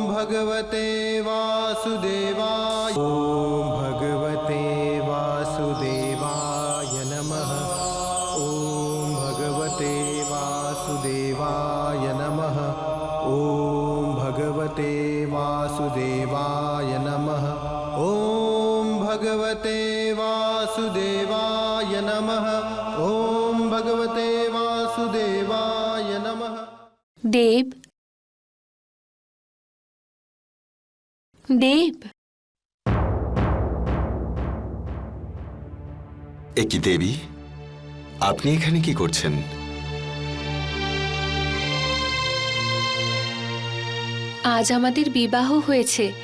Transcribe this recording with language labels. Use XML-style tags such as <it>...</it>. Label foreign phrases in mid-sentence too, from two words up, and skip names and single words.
<sa>भगवते वासुदेवाय ॐ भगवते वासुदेवाय नमः ॐ भगवते वासुदेवाय नमः ॐ भगवते वासुदेवाय नमः ॐ भगवते वासुदेवाय नमः ॐ भगवते वासुदेवाय नमः।</sa> <bn>দেব, দেব, এ কি দেবী, আপনি এখানে কি করছেন? আজ আমাদের বিবাহ হয়েছে।</bn>